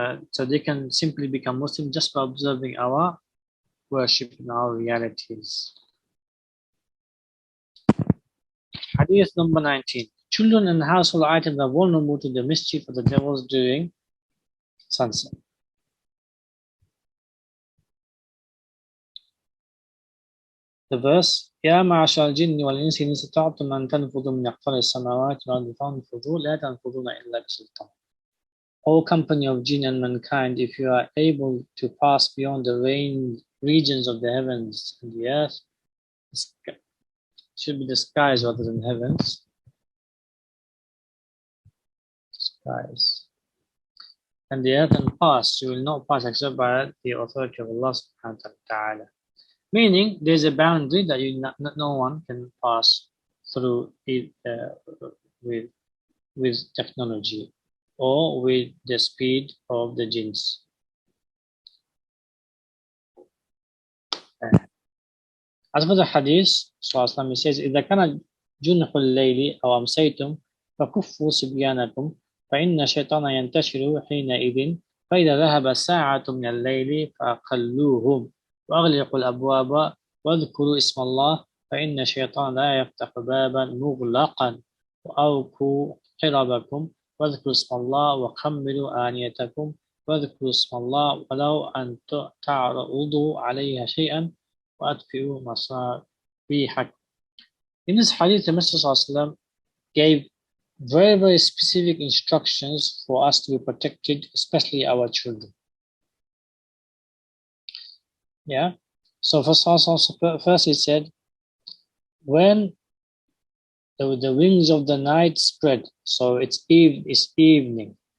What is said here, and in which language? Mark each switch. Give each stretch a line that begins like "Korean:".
English: So they can simply become Muslim just by observing our worship in our realities. Hadith number 19. Children and household items are vulnerable to the mischief of the devils during sunset. The verse,
Arabic: يا معشر الجن والإنس إن استطعتم أن تنفذوا من أقطار السماوات والأرض فانفذوا لا تنفذون إلا بسلطان.
English: O company of jinn and mankind, if you are able to pass beyond the regions of the heavens and the earth, it should be the skies rather than heavens. Skies. And the earth and pass, you will not pass except by the authority of Allah subhanahu wa ta'ala. Meaning, there's a boundary that no one can pass through it with technology or with the speed of the jinns. As for the hadith, he says,
Arabic: إذا كان جنح الليل أو أمسيتم فكفوا صبيانكم فإن الشيطان ينتشر حينئذ فإذا ذهب ساعة من الليل فأقلوهم وأغلقوا الأبواب واذكروا اسم الله فإن الشيطان لا يفتح بابا مغلقا وأوكوا حربكم واذكروا اسم الله وخمروا آنيتكم واذكروا اسم الله ولو أن تعرضوا عليها شيئا وأطفئوا مصابيحكم.
English: In this hadith, the Messenger gave very, very specific instructions for us to be protected, especially our children. Yeah. So first he said, when the wings of the night spread, so it's evening.